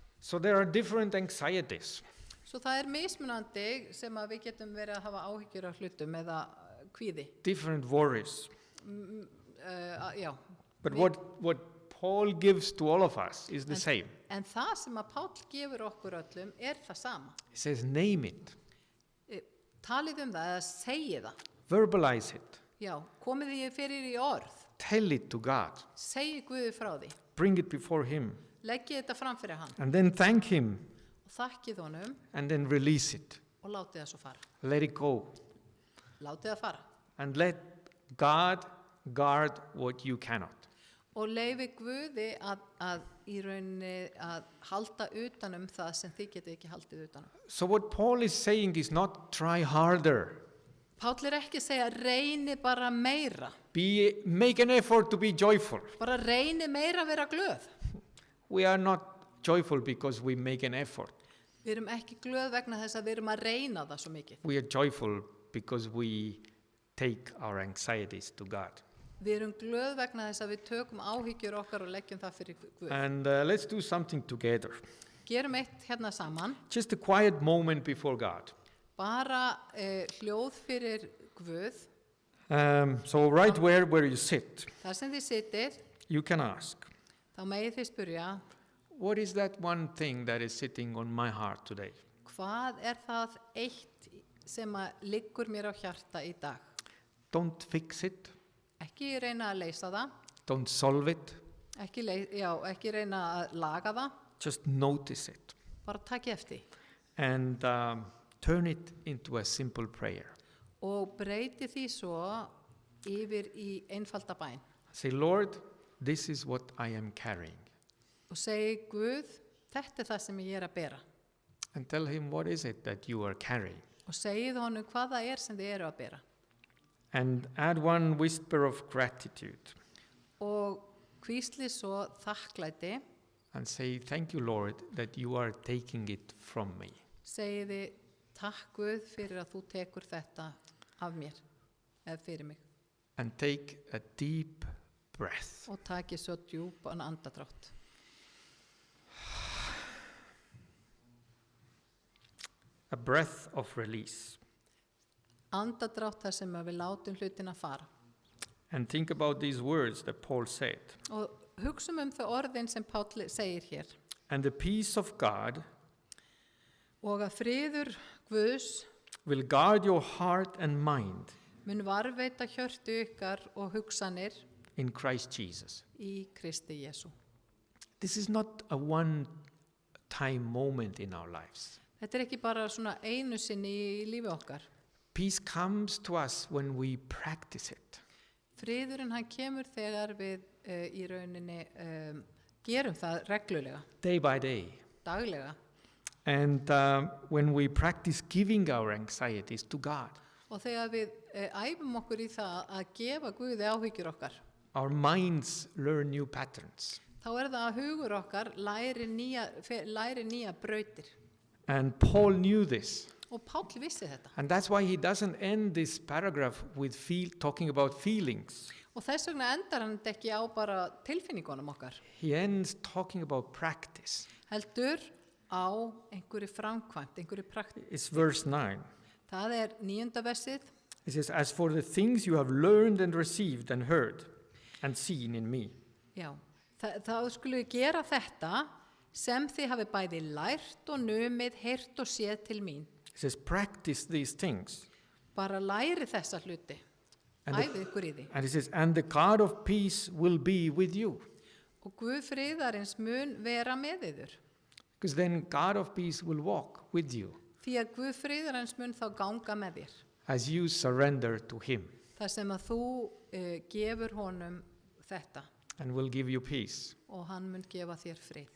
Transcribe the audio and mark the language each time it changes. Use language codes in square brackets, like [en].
[en] So there are different anxieties. [is] Svo það er mismunandi sem að við getum verið að hafa áhyggjur af hlutum eða kvíði. [en] Different worries. [is] Já. [en] But what Paul gives to all of us is the same. [is] En það sem að Páll gefur okkur öllum er það sama. [en] He says, name it. [is] Talið það eða segið það. [en] Verbalize it. [is] Já, komið því fyrir í orð. [en] Tell it to God. [is] Segið Guði frá því. [en] Bring it before him. [is] Leggið þetta fram fyrir hann. [en] And then thank him. [is] Og þakkið honum [en] And then release it. [is] og látið það svo fara. [en] Let it go. [is] Látið það fara. [en] And let God guard what you cannot. [is] Og leyfi Guði að í rauninni að halda utanum það sem þið getið ekki haldið utanum. [en] So what Paul is saying is not try harder. [is] Páll er ekki að segja reyni bara meira. [en] Make an effort to be joyful. [is] Bara reyni meira að vera glöð. [en] We are not joyful because we make an effort. [is] Við erum ekki glöð vegna þess að við erum að reyna það svo mikið. [en] We are joyful because we take our anxieties to God. [is] Við erum glöð vegna þess að við tökum áhyggjur okkar og leggjum það fyrir Guð. [en] And let's do something together. [is] Gerum eitt hérna saman. [en] Just a quiet moment before God. [is] Bara hljóð fyrir Guð. [en] So right where you sit, [is] Þar sem þið sittir, [en] you can ask, [is] þá megið þið spyrja, [en] what is that one thing that is sitting on my heart today? [is] hvað er það eitt sem að liggur mér á hjarta í dag? [en] Don't fix it. [is] Ekki reyna að leysa það, [en] Don't solve it. [is] ekki reyna að laga það, [en] Just notice it. [is] bara takið eftir. [en] And turn it into a simple prayer. [is] Og breyti því svo yfir í einfalda bæn. [en] Say, Lord, this is what I am carrying. [is] Og segi Guð, þetta er það sem ég er að bera. [en] And tell him, what is it that you are carrying? [is] Og segið honum hvað það er sem þið eru að bera. [en] And add one whisper of gratitude. [is] Og hvísli svo þakklæti, [en] And say, thank you, Lord, that you are taking it from me. [is] segiði takk Guð fyrir að þú tekur þetta af mér, eða fyrir mig. [en] And take a deep breath. [is] Og takið svo djúpan andadrátt. [en] A breath of release. [is] Andadrátt þar sem við látum hlutina fara. [en] And think about these words that Paul said. [is] Og hugsum þau orðin sem Páll segir hér. [en] And the peace of God [is] Og að friður Guðs [en] will guard your heart and mind [is] mun varveita hjörtu ykkar og hugsanir [en] in Christ Jesus. [is] í Kristi Jesú. [en] This is not a one-time moment in our lives. [is] Þetta er ekki bara svona einu sinni í lífi okkar. [en] Peace comes to us when we practice it. [is] Friðurinn hann kemur þegar við í rauninni gerum það reglulega, [en] Day by day. [is] daglega. [en] And when we practice giving our anxieties to God, [is] Og þegar við æfum okkur í það að gefa Guði áhyggjur okkar, [en] our minds learn new patterns. [is] þá er það að hugur okkar læri nýja brautir. [en] And Paul knew this. [is] Og Páll vissi þetta. [en] And that's why he doesn't end this paragraph with talking about feelings. [is] Og þess vegna endar hann þetta ekki á bara tilfinningunum okkar. [en] He ends talking about practice. [is] Heldur á einhverju framkvæmt, einhverju praktík. [en] It's verse 9. [is] Það er 9. versið. [en] It says, as for the things you have learned and received and heard and seen in me. [is] Já, þá skulum við gera þetta sem þið hafi bæði lært og numið, heyrt og séð til mín. [en] It says, practice these things. [is] Bara læri þessa hluti. Æfið ykkur í því. [en] And it says, and the God of peace will be with you. [is] Og Guð friðarins mun vera með yður. [en] Because then God of peace will walk with you [is] Því að Guð friðarins mun þá ganga með þér. [en] as you surrender to him [is] Þar sem að þú gefur honum þetta [en] and will give you peace. [is] og hann mun gefa þér frið.